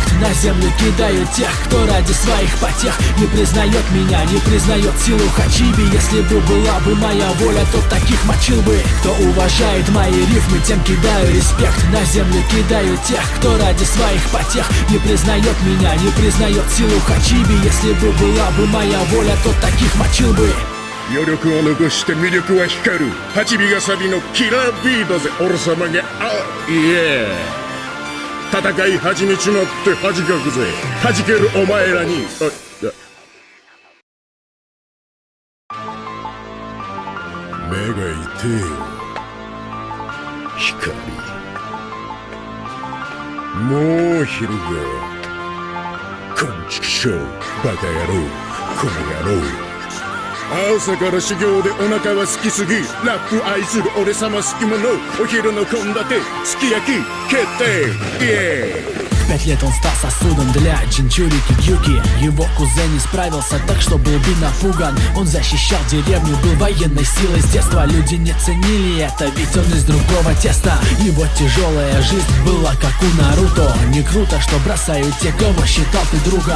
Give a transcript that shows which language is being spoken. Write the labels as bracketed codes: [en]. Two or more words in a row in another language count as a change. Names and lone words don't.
[ru] На землю кидаю тех, кто ради своих потех не признает меня, не признает силу Хачиби. Если бы была бы моя воля, то таких мочил бы. Кто уважает мои рифмы, тем кидаю респект. На землю кидаю тех, кто ради своих потех не признает меня, не признает силу Хачиби. Если бы была бы моя воля, то таких мочил бы. [ja] 余力を残して魅力は光る8尾がサビのキラービートぜ俺様がいえ戦い始めちまって恥かくぜ弾けるお前らに目が痛えよ光もう昼がこんちくしょうバカ野郎この野郎朝から修行でお腹は空きすぎラップ愛する俺様好き者お昼の献立すき焼き決定イエーイ [ru] В 5 лет он стал сосудом для Джинчурики Кьюки. Его кузен не справился так, что был бы напуган. Он защищал деревню, был военной силой с детства. Люди не ценили это, ведь он из другого теста. Его тяжелая жизнь была как у Наруто. Не круто, что бросают те, кого считал ты другом.